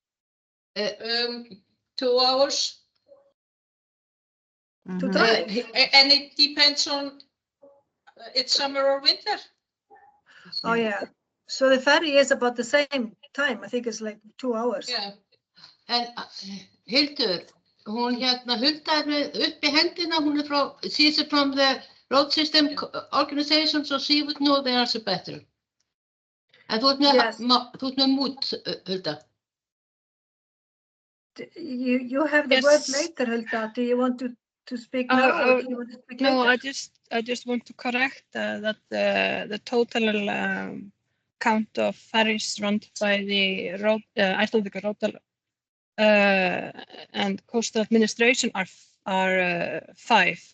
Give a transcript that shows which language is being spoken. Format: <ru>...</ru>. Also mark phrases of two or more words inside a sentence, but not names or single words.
<en>2 hours. To drive? And it depends on it's summer or winter. Oh yeah. So the ferry is about the same time. I think it's like 2 hours. Yeah. And</en> <is>Hildur, Hulda upp í hendina, hún frá,</is> <en>she's from the road system organization, so she would know the answer better.</en> <is>And þú ert með mút, Hulda.</is> <en>You have the word later, Hulda. Do you want to speak now? Or do you want to speak later? No, I just want to correct that the total count of ferries run by the Icelandic Road and Coastal Administration are 5.</en>